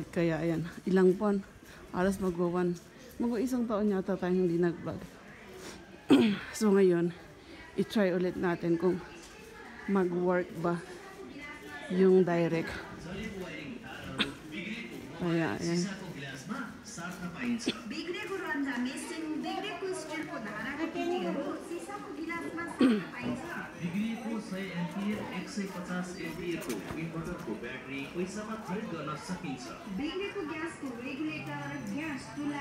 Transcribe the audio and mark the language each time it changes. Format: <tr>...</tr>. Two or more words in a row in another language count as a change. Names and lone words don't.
<tl>Kaya ayan, ilang buwan, alas mag-isang taon yata tayong hindi nag-vlog. So ngayon, i-try ulit natin kung mag-work ba yung direct. Kaya ayan.</tl> <ne>बिग्रेको रन्जा मेसिन बिग्रेको स्टिलको धाराको टिटीहरू सिसाको गिलासमा सार्न पाइन्छ बिग्रिएको 100 एम्पियर 150 एम्पियरको इन्भर्टरको ब्याट्री पैसामा खरिद गर्न सकिन्छ बिग्रेको ग्यासको रेगुलेटर ग्यास चुल्हा</ne>